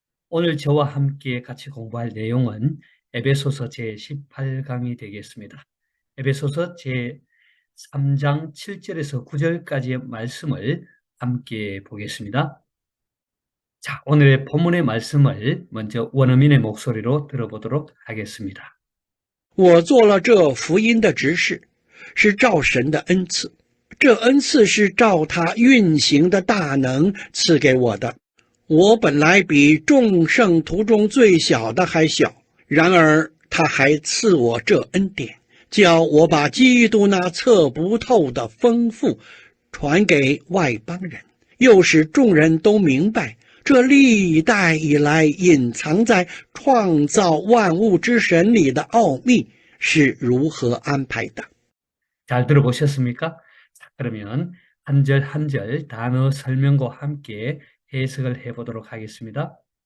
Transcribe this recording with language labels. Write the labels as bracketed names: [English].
[Korean] 오늘 저와 함께 같이 공부할 내용은 에베소서 제18강이 되겠습니다. 에베소서 제3장 7절에서 9절까지의 말씀을 함께 보겠습니다. 자, 오늘의 본문의 말씀을 먼저 원어민의 목소리로 들어보도록 하겠습니다. [Chinese] 我做了这福音的执事，是照神的恩赐。这恩赐是照他运行的大能赐给我的。我本来比众圣徒中最小的还小，然而他还赐我这恩典，叫我把基督那测不透的丰富传给外邦人，又使众人都明白这历代以来隐藏在创造万物之神里的奥秘是如何安排的。 [Korean] 잘 들어보셨습니까? 자, 그러면 한 절 한 절 단어 설명과 함께 해석을 해보도록 하겠습니다.